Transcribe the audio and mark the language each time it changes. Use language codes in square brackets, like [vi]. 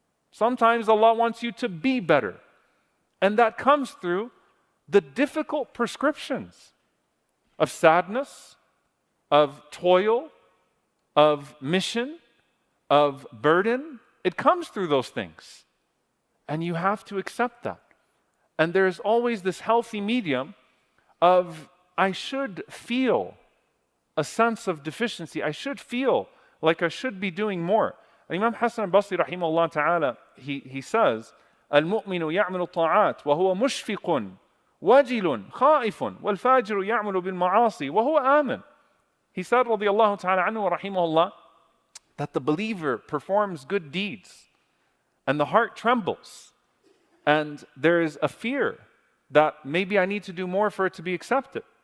[en] Sometimes Allah wants you to be better. And that comes through the difficult prescriptions of sadness, of toil, of mission, of burden. It comes through those things. And you have to accept that. And there's always this healthy medium of, I should feel a sense of deficiency. I should feel like I should be doing more. [ar] Imam Hassan al-Basri rahimahullah ta'ala, [en] he says, [ar] المؤمن يعمل الطاعات وهو مشفق وجل خائف والفاجر يعمل بالمعاصي وهو آمن. [en] He said, radiyallahu ta'ala anhu wa rahimahullah, that the believer performs good deeds and the heart trembles and there is a fear that maybe I need to do more for it to be accepted.